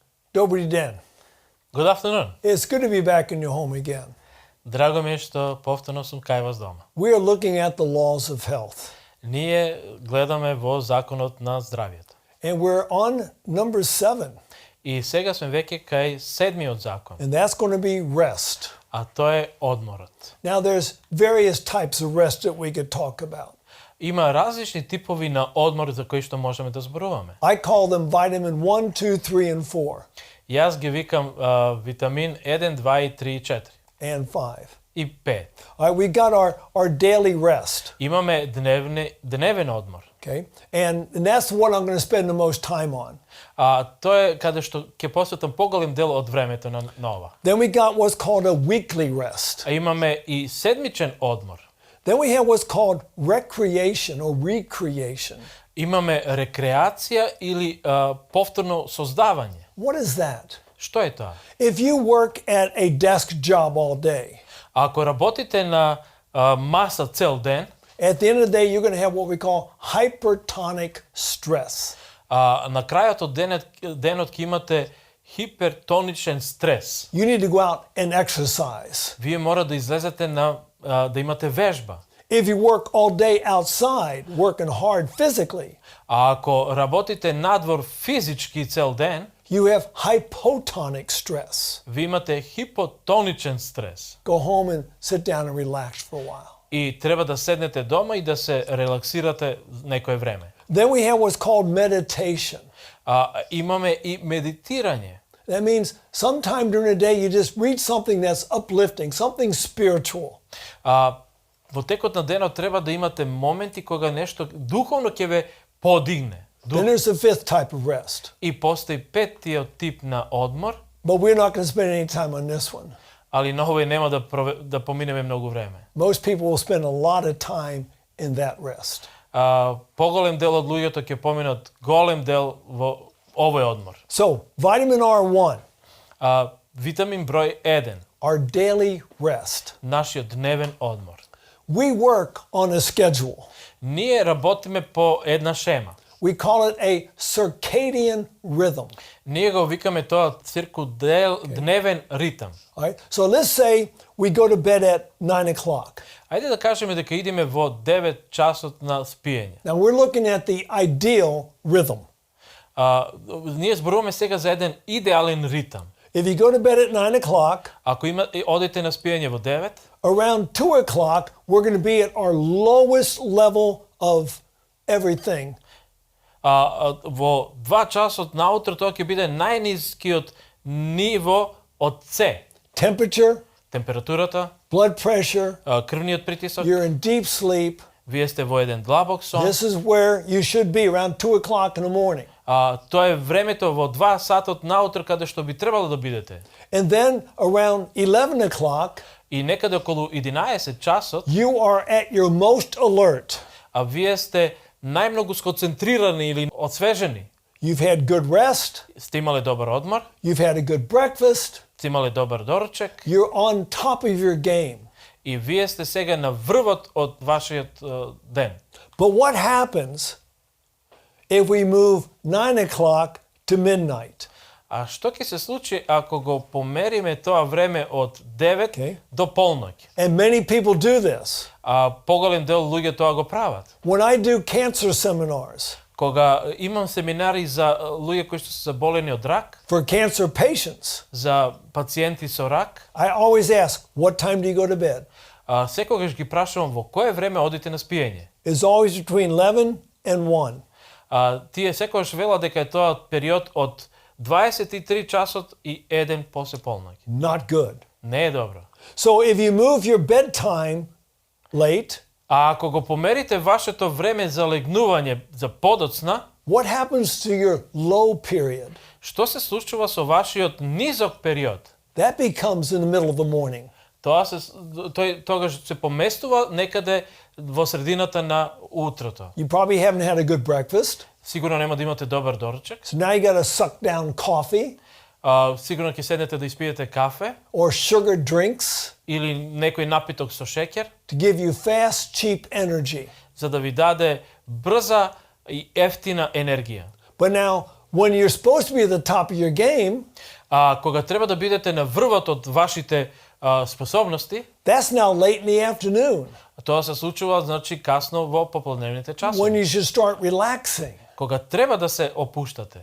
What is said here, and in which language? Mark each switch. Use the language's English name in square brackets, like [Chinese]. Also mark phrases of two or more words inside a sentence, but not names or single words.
[Macedonian] Добри ден. [English] Good afternoon. It's good to be back in your home again. [Macedonian] Драго ми е што повторно сум кај вас дома. [English] We are looking at the laws of health. [Macedonian] Ние гледаме во законот на здравието. [English] And we're on number 7. [Macedonian] И сега сме веќе кај седмиот закон, [English] And that's going to be rest. [Macedonian] а тоа е одморот. [English] Now, there's various types of rest that we could talk about. [Macedonian] Има различни типови на одмор за кои што можеме да зборуваме. [English] I call them vitamin 1, 2, 3, and 4, [Macedonian] Јас ги викам витамин 1, 2 и 3 и 4 [English] and 5. [Macedonian] и 5. [English] All right, we got our daily rest, [Macedonian] Имаме дневен одмор. [English] okay? And that's what I'm going to spend the most time on. [Macedonian] Тоа е каде што ќе посветам поголем дел од времето на ова. [English] Then we got what's called a weekly rest. [Macedonian] А имаме и седмичен одмор. [English] Then we have what's called recreation or recreation. [Macedonian] Имаме рекреација или повторно создавање. [English] What is that? [Macedonian] Што е тоа? [English] If you work at a desk job all day, [Macedonian] Ако работите на маса цел ден, [English] at the end of the day, you're going to have what we call hypertonic stress. [Macedonian] на крајот од денот ќе имате хипертоничен стрес. [English] You need to go out and exercise. [Macedonian] Вие мора да излезете да имате вежба. [English] If you work all day outside, working hard physically, [Macedonian] А ако работите надвор физички цел ден, [English] you have hypotonic stress. [Macedonian] ви имате хипотоничен стрес. [English] Go home and sit down and relax for a while. [Macedonian] И треба да седнете дома и да се релаксирате некое време. [English] Then we have what's called meditation. [Macedonian] Имаме и медитирање. [English] That means sometime during the day you just read something that's uplifting, something spiritual. [Macedonian] Во текот на денот треба да имате моменти кога нешто духовно ќе ве подигне. [English] Then there's the fifth type of rest. [Macedonian] И постои петтиот тип на одмор, [English] But we're not going to spend any time on this one. [Macedonian] али на овој нема да поминеме многу време. [English] Most people will spend a lot of time in that rest. [Macedonian] Поголем дел од луѓето ќе поминат голем дел во овој одмор. [English] So, vitamin R1, [Macedonian] Витамин број 1, [English] our daily rest. [Macedonian] нашиот дневен одмор. [English] We work on a schedule. [Macedonian] Ние работиме по една шема. [English] We call it a circadian rhythm. [Macedonian] Ние го викаме тоа дневен ритам. [English] All right? So let's say we go to bed at 9 o'clock. [Macedonian] Ајде да кажеме дека идеме во 9 часот на спиење. [English] Now we're looking at the ideal rhythm. [Macedonian] Ние зборуваме сега за еден идеален ритам. [English] If you go to bed at 9 o'clock, [Macedonian] Ако одите на спиење во 9, [English] around 2 o'clock, we're going to be at our lowest level of everything. [Macedonian] Во 2 часот наутро тоа ќе биде најнискиот ниво од С. [English] Temperature, [Macedonian] Температурата, [English] blood pressure, [Macedonian] крвниот притисок, [English] you're in deep sleep. [Macedonian] вие сте во еден длабок сон. [English] This is where you should be, around 2 o'clock in the morning. [Macedonian] Тоа е времето во 2 сатот наутро каде што би требало да бидете. [English] And then around 11 o'clock, [Macedonian] И некаде околу 11 часот, [English] you are at your most alert. [Macedonian] вие сте најмногу сконцентрирани или освежени. [English] You've had good rest, [Macedonian] Сте имале добар одмор, [English] you've had a good breakfast, [Macedonian] сте имале добар доручек [English] you're on top of your game. [Macedonian] и вие сте сега на врвот од вашиот ден. [English] But what happens if we move 9 o'clock to midnight? [Macedonian] А што ќе се случи ако го помериме тоа време од 9 [English] Okay. [Macedonian] до полноќ? [English] And many people do this. [Macedonian] Поголем дел луѓе тоа го прават. [English] When I do cancer seminars [Macedonian] Кога имам семинари за луѓе кои што се заболени од рак, [English] for cancer patients, [Macedonian] за пациенти со рак, [English] I always ask, what time do you go to bed? [Macedonian] секогаш ги прашувам во кое време одите на спиење. [English] It's always between 11 and 1. [Macedonian] Тие секогаш велат дека е тоа период од 23 часот и 1 после полноќ. [English] Not good. [Macedonian] Не е добро. [English] So if you move your bedtime late, [Macedonian] А ако го померите вашето време за легнување за подоцна, [English] what happens to your low period? [Macedonian] што се случува со вашиот низок период? [English] That becomes in the middle of the morning. [Macedonian] Тој тогаш се поместува некаде во средината на утрото. [English] You probably haven't had a good breakfast, [Macedonian] Сигурно нема да имате добар доручек. [English] so now you got to suck down coffee [Macedonian] Сигурно ќе седнете да испиете кафе [English] or sugar drinks [Macedonian] или некој напиток со шеќер, [English] to give you fast, cheap energy. [Macedonian] за да ви даде брза и ефтина енергија. [English] But now, when you're supposed to be at the top of your game, [Macedonian] кога треба да бидете на врвот од вашите способности, [English] that's now late in the afternoon [Macedonian] тоа се случува значи касно во попладневните [English] when [Macedonian] часови, [English] you should start relaxing. [Macedonian] кога треба да се опуштате.